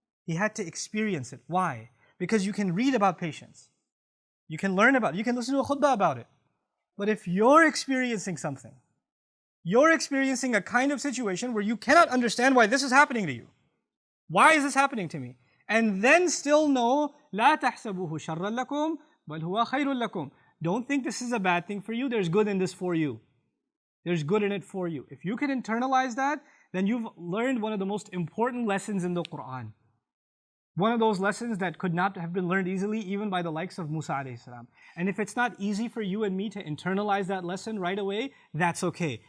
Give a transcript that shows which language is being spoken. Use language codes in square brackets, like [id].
[en] He had to experience it. Why? Because you can read about patience. You can learn about it. You can listen to a khutbah about it. But if you're experiencing something, you're experiencing a kind of situation where you cannot understand why this is happening to you. Why is this happening to me? And then still know, [ar] لا تحسبوه شرا لكم بل هو خير لكم. [en] Don't think this is a bad thing for you. There's good in this for you. There's good in it for you. If you can internalize that, then you've learned one of the most important lessons in the Quran. One of those lessons that could not have been learned easily even by the likes of Musa alayhi salam. And if it's not easy for you and me to internalize that lesson right away, that's okay.